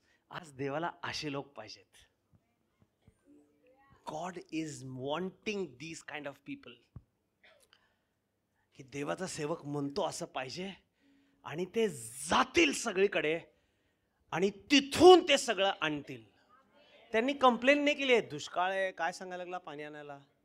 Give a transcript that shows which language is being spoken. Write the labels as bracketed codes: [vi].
[mr] आज देवाला असे लोक पाहिजेत. [en] God is wanting these kind of people. [mr] की देवाचा सेवक म्हणतो असं पाहिजे आणि ते जातील सगळीकडे आणि तिथून ते सगळं आणतील. त्यांनी कंप्लेन नाही केली, दुष्काळ आहे काय सांगायला लागला पाणी आणायला.